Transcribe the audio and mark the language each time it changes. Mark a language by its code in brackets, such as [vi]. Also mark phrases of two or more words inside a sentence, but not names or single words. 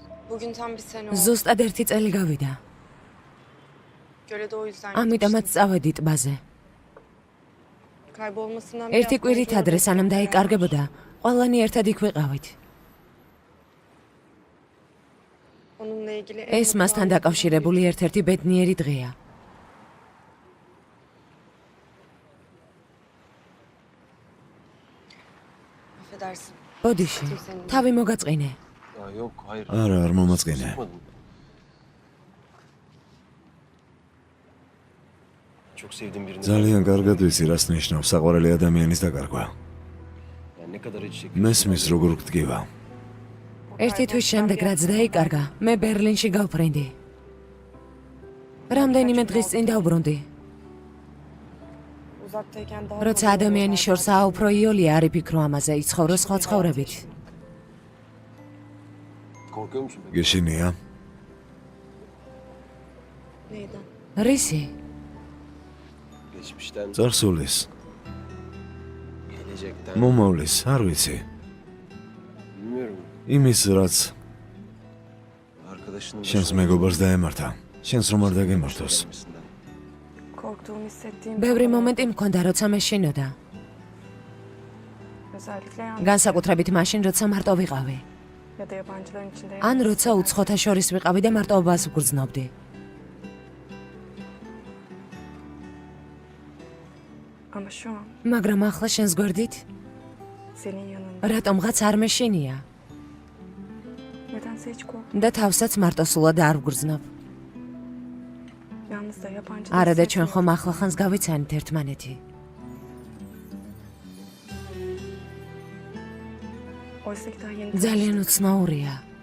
[tr] Bugün tam bir sene oldu. [ka] ზუსტად 1 წელი გავიდა. [tr] Gölede o yüzden [ka] ამიტომაც წავედი ტბაზე. [tr] Kaybolmasından [ka] 1 კვირით ადრე სანამ დაიკარგებოდა, ყველანი ერთად იქ ვიყავით. [tr] Onunla ilgili [ka] ეს მასთან დაკავშირებული ერთ-ერთი ბედნიერი დღეა. [tr] affedersin. [ka] ბოდიში, თავი მოგაწყინე. [tr] Ya yok hayır. [ka] არა, არ მომაწყინე. [tr] Sıkmadım. Çok sevdiğim birini. [ka] ძალიან კარგად ვიცი, რას ნიშნავს საყვარელი ადამიანის დაკარგვა. [tr] Yani ne kadar acı çekiyorum. [ka] მესმის როგორ გდგივა. 1 თვის შემდეგ რაც დაიკარგა, მე ბერლინში გავფრინდი. რამდენიმე დღის წინ დავბრუნდი. [tr] Uzaktayken daha [ka] როცა ადამიანის შორსაა უფრო იოლია არ იფიქრო ამაზე, იცხოვრო სხვა ცხოვრებით. [tr] Korkuyor musun? peki? [ka] გეშინია? [tr] Neyden? [ka] რისი? [tr] Geçmişten, [ka] წარსულის, [tr] gelecekten. [ka] მომავლის, არ ვიცი. [tr] Bilmiyorum. [ka] იმის, რაც [tr] Arkadaşının [ka] შენს მეგობარს დაემართა, შენს რომ არ დაგემართოს. [tr] başından. [ka] Korktuğumu hissettiğim ბევრი მომენტი მქონდა, როცა მე შინოდა. [tr] özellikle [ka] განსაკუთრებით მაშინ, როცა მარტო ვიყავი. [tr] ya da yabancıların içinde [ka] ან როცა უცხოთა შორის ვიყავი და მარტოობას ვგრძნობდი. [tr] Ama şu an [ka] მაგრამ ახლა შენს გვერდით [tr] senin yanında. [ka] რატომღაც არ მეშინია [tr] Nedense hiç korkmuyorum. [ka] და თავსაც მარტოსულად არ ვგრძნობ. [tr] Yalnız da yabancı. [ka] არა და ჩვენ ხომ ახლახანს გავიცანით ერთმანეთი. [tr] Oysa ki daha yeni [ka] ძალიან უცნაურია.